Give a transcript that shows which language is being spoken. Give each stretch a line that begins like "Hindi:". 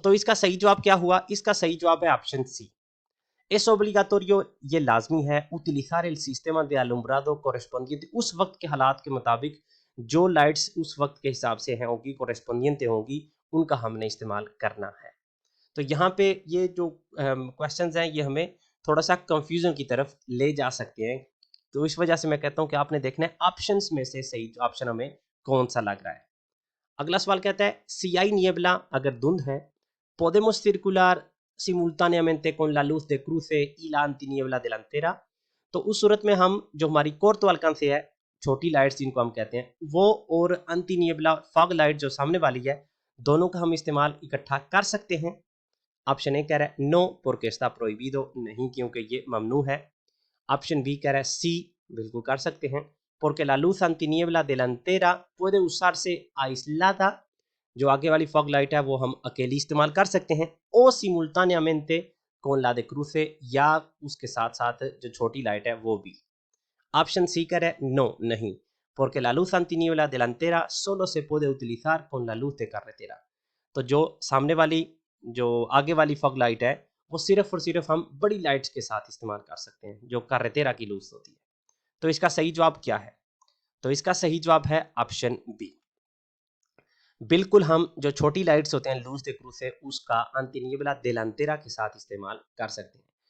Hindi: तो इसका सही जवाब क्या हुआ? इसका सही जवाब है ऑप्शन सी,
Spanish: es obligatorio,
Hindi: ये लाजमी है,
Spanish: utilizar el sistema de alumbrado correspondiente,
Hindi: उस वक्त के हालात के मुताबिक जो लाइट्स उस वक्त के हिसाब से हैं होगी, कोरेस्पोंडियंट होंगी, उनका हमने इस्तेमाल करना है। तो यहाँ पे ये जो क्वेश्चंस हैं ये हमें थोड़ा सा कंफ्यूजन की तरफ ले जा सकते हैं। तो इस वजह से मैं कहता हूँ कि आपने देखना है ऑप्शंस में से सही ऑप्शन हमें कौन सा लग रहा है। अगला सवाल कहता है
Spanish: si hay niebla,
Hindi: अगर धुंध है,
Spanish: podemos circular simultáneamente con la luz de cruce y la antiniebla delantera।
Hindi: तो उस सूरत में हम जो हमारी कोर्तो अलकांसे है, छोटी लाइट्स जिनको हम कहते हैं, वो और अंतिनियबला फॉग लाइट जो सामने वाली है, दोनों का हम इस्तेमाल इकट्ठा कर सकते हैं। ऑप्शन ए कह रहा है नो
Spanish: porque está prohibido,
Hindi: नहीं क्योंकि ये ममनू है। ऑप्शन बी कह रहा है सी, बिल्कुल कर सकते हैं,
Spanish: porque la luz antiniebla delantera puede usarse aislada।
Hindi: जो आगे वाली फॉग लाइट है वो हम अकेली इस्तेमाल कर सकते हैं, ओ सिमुल्तानियामेंटे
Spanish: con la de cruce,
Hindi: या उसके साथ साथ जो छोटी लाइट है वो भी। ऑप्शन सी कर है नो नहीं,
Spanish: porque la luz antiniebla delantera solo se puede utilizar con la luz de carretera।
Hindi: तो जो सामने वाली जो आगे वाली फॉग लाइट है वो सिर्फ और सिर्फ हम बड़ी लाइट्स के साथ इस्तेमाल कर सकते हैं जो कार्रेटेरा की लूज होती है। तो इसका सही जवाब क्या है? तो इसका सही जवाब है ऑप्शन बी। बिल्कुल हम जो छोटी लाइट्स होते हैं लूज दे क्रूज है उसका अंतिनियबला देलांतेरा के साथ इस्तेमाल कर सकते हैं।